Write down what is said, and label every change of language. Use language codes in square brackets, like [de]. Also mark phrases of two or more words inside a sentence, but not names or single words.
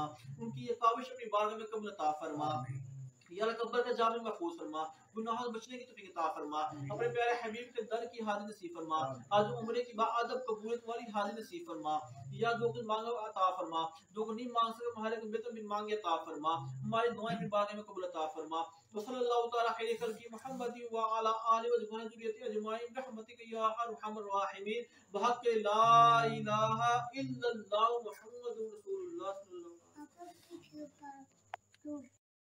[ur] ان کی یہ کاوش اپنی بارگاہ میں قبول عطا فرما۔ یا اللہ قبر کا جام محفوظ فرما، گناہوں سے بچنے کی توفیق عطا فرما. اپنے پیارے حبیب کے در کی حاضر نصیب فرما۔ آج عمر کی باادب قبولیت والی حاضر نصیب فرما. یا جو کچھ مانگا عطا فرما، جو کچھ نہیں مانگ سکے ہمارے کو بہتر بن مانگے عطا فرما. ہماری دعائیں بھی بارگاہ میں قبول عطا فرما. [ar] صلى الله تعالى خير خلقه محمد وعلى آله وذريته أجمعين برحمتك يا أرحم الراحمين بحق لا إله إلا الله محمد رسول الله صلى الله عليه وسلم.